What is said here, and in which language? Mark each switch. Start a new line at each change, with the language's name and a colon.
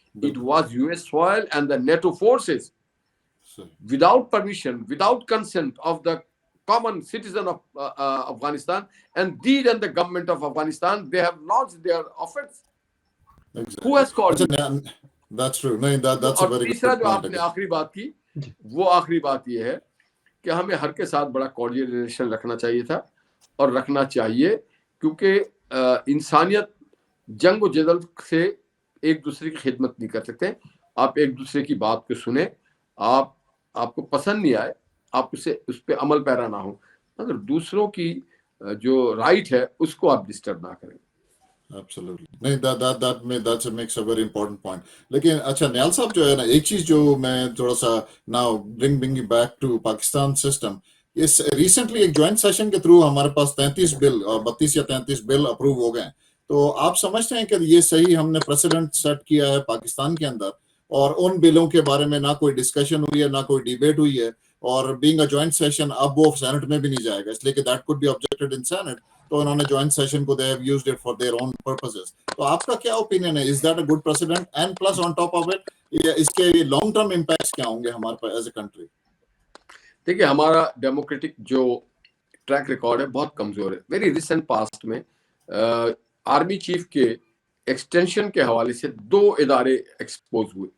English: It was US soil and the NATO forces, without permission, without consent of the common citizen of Afghanistan, and the government of Afghanistan, they have launched their offense. Exactly. Who has called you? That's true. No, that's a very good
Urdu: تیسرا
English: point.
Urdu: جو آپ نے آخری بات کی، وہ آخری بات یہ ہے کہ ہمیں ہر کے ساتھ بڑا کارڈیل ریلیشن رکھنا چاہیے تھا اور رکھنا چاہیے، کیونکہ انسانیت جنگ و جدل سے ایک دوسرے کی خدمت نہیں کر سکتے. آپ ایک دوسرے کی بات کو سنیں، آپ کو پسند نہیں آئے آپ اس پہ عمل پیرا نہ ہو، مگر دوسروں کی جو رائٹ ہے اس کو آپ ڈسٹرب نہ کریں.
English: Absolutely. نہیں that makes a very important point.
Urdu: لیکن اچھا نیال صاحب جو ہے نا، ایک چیز جو میں تھوڑا سا
English: now bring back to Pakistan system.
Urdu: اس recently ایک جوائنٹ سیشن کے تھرو ہمارے پاس 33 بل 32 یا 33 بل اپروو ہو گئے. تو آپ سمجھتے ہیں کہ یہ صحیح ہم نے پریسیڈنٹ سیٹ کیا ہے پاکستان کے اندر، اور ان بلوں کے بارے میں نہ کوئی ڈسکشن ہوئی ہے، نہ کوئی ڈیبیٹ ہوئی ہے، اور بینگ اے جوائنٹ سیشن اب وہ سینٹ میں بھی نہیں جائے گا اس لیے کہ
English: That could be objected in sent.
Urdu: تو انہوں نے جوائنٹ سیشن کو
English: they have used it for their own purposes.
Urdu: تو آپ کا کیا اوپینین ہے؟
English: is that a good precedent? and plus on top of it
Urdu: اس کے لانگ ٹرم امپیکٹس کیا ہوں گے ہمارے پاس ایز اے کنٹری؟ دیکھیے ہمارا ڈیموکریٹک جو ٹریک ریکارڈ ہے بہت کمزور ہے. ویری ریسنٹ پاسٹ میں آرمی چیف کے ایکسٹینشن کے حوالے سے 2 ادارے ایکسپوز ہوئے.